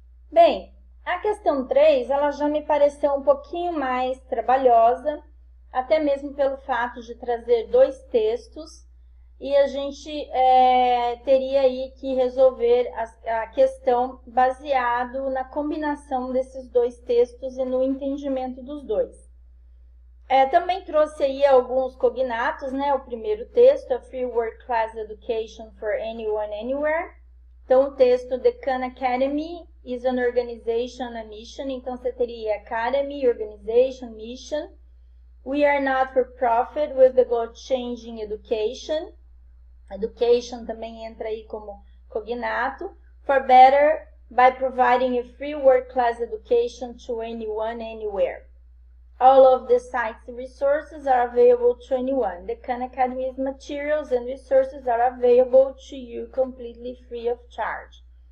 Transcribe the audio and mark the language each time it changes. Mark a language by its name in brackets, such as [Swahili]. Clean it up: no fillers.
[Portuguese] Bem, a questão 3, ela já me pareceu um pouquinho mais trabalhosa, até mesmo pelo fato de trazer 2 textos, e a gente teria aí que resolver a questão baseado na combinação desses 2 textos e no entendimento dos 2. Também trouxe aí alguns cognatos, né? O primeiro texto, a [English] Free World Class Education for Anyone, Anywhere. [Portuguese] Então, o texto, [English] The Khan Academy is an organization, a mission. [Portuguese] Então, você teria [English] Academy, Organization, Mission. We are not for profit with the goal of changing education. [Portuguese] Education também entra aí como cognato. [English] For better, by providing a free world-class education to anyone, anywhere. All of the site's resources are available to anyone. The Khan Academy's materials and resources are available to you completely free of charge.